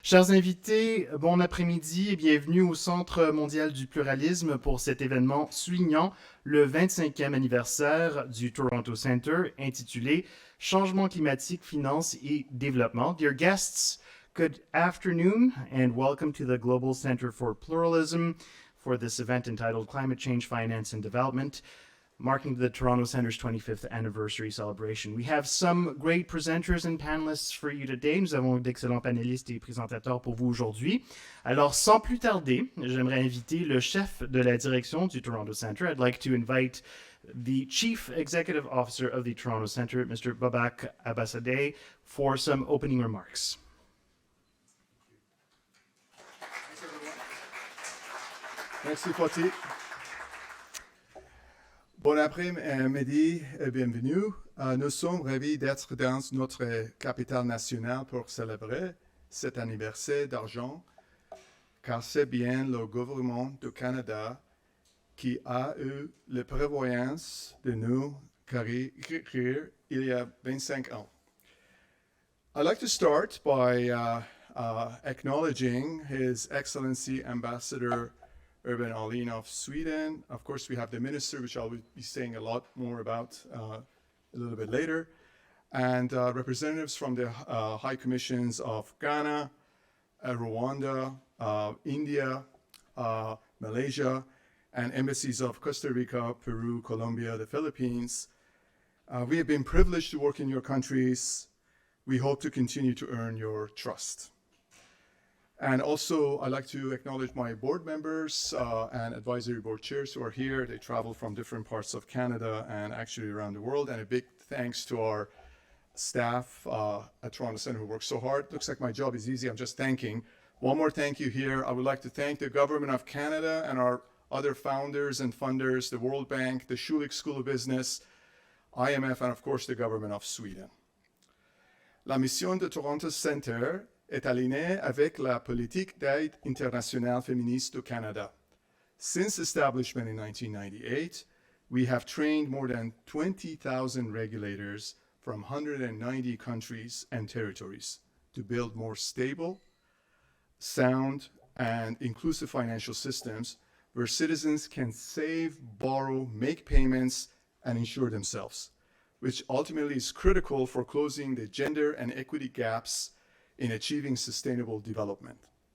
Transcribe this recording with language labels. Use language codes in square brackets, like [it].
[fr] Chers invités, bon après-midi et bienvenue au Centre mondial du pluralisme pour cet événement soulignant le 25e anniversaire du Toronto Centre intitulé Changement climatique, finance et développement. [en] Dear guests, good afternoon and welcome to the Global Center for Pluralism for this event entitled Climate Change, Finance and Development, marking the Toronto Centre's 25th anniversary celebration. We have some great presenters and panelists for you today. [fr] Nous avons d'excellents panélistes et présentateurs pour vous aujourd'hui. Alors, sans plus tarder, j'aimerais inviter le chef de la direction du Toronto Centre. [en] I'd like to invite the Chief Executive Officer of the Toronto Centre, Mr. Babak Abbasadeh, for some opening remarks. [fr] Merci, Fati. Bon après-midi et bienvenue. Nous sommes ravis d'être dans notre capitale nationale pour célébrer cet anniversaire d'argent, car c'est bien le gouvernement du Canada qui a eu la prévoyance de nous accueillir il y a 25 ans. [en] I'd like to start by acknowledging His Excellency Ambassador Urban Ahlin of Sweden. Of course, we have the minister, which I'll be saying a lot more about a little bit later, and representatives from the High Commissions of Ghana, Rwanda, India, Malaysia, and embassies of Costa Rica, Peru, Colombia, the Philippines. We have been privileged to work in your countries. We hope to continue to earn your trust. And also, I'd like to acknowledge my board members and advisory board chairs who are here. They travel from different parts of Canada and actually around the world. And a big thanks to our staff at Toronto Centre who work so hard. Looks like my job is easy. I'm just thanking. One more thank you here. I would like to thank the Government of Canada and our other founders and funders, the World Bank, the Schulich School of Business, IMF, and of course, the Government of Sweden. [fr] La mission de Toronto Centre est alignée avec la politique d'aide internationale féministe du Canada. [en] Since establishment in 1998, we have trained more than 20,000 regulators from 190 countries and territories to build more stable, sound, and inclusive financial systems where citizens can save, borrow, make payments, and insure themselves, which ultimately is critical for closing the gender and equity gaps in achieving sustainable development.